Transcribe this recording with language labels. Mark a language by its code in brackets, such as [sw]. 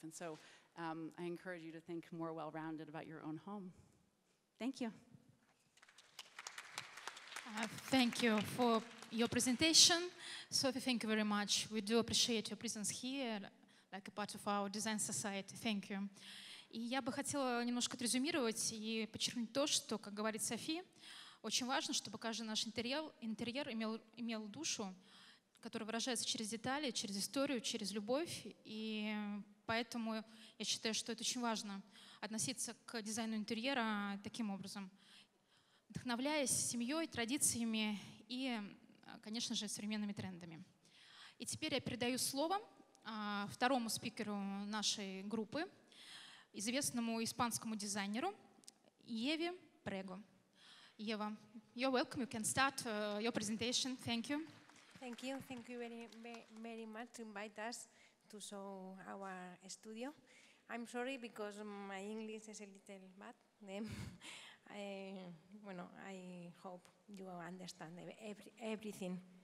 [en] And so I encourage you to think more well-rounded about your own home. Thank you. Thank you for your presentation. Sophie, thank you very much. We do appreciate your presence here, like a part of our design society. Thank you. [ru] И я бы хотела немножко отрезюмировать и подчеркнуть то, что, как говорит Софи, очень важно, чтобы каждый наш интерьер имел душу, которая выражается через детали, через историю, через любовь. И поэтому я считаю, что это очень важно относиться к дизайну интерьера таким образом, вдохновляясь семьей, традициями и, конечно же, современными трендами. И теперь я передаю слово второму спикеру нашей группы, известному испанскому дизайнеру Еве Прего. Ева, [en] you're welcome. You can start your presentation. Thank you. Thank you. Thank you very much to invite us to show our studio. I'm sorry because my English is a little bad. I hope you understand everything.